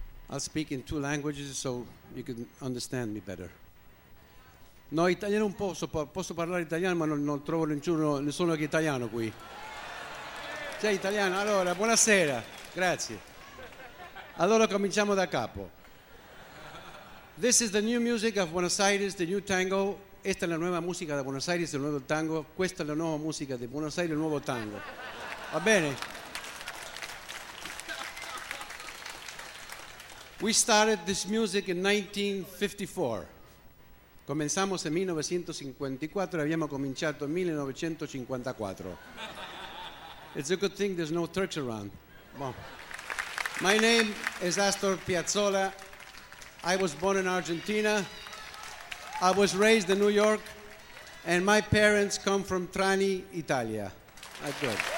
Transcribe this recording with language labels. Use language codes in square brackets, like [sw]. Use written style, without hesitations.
[en] I'll speak in two languages so you can understand me better. [it] No, italiano un po', posso parlare italiano, ma non trovo nessuno che italiano qui. Sei italiano? Allora, buonasera. Grazie. Allora cominciamo da capo. [en] This is the new music of Buenos Aires, the new tango. [es] Esta es la nueva música de Buenos Aires, el nuevo tango. [it] Questa è la nuova musica di Buenos Aires, il nuovo tango. Va bene? [en] We started this music in 1954. [es] Comenzamos en 1954, habíamos [it] cominciato [es] en 1954. [en] It's a good thing there's no Turks around. Well, my name is Astor Piazzolla. I was born in Argentina. I was raised in New York. And my parents come from Trani, Italia. Good.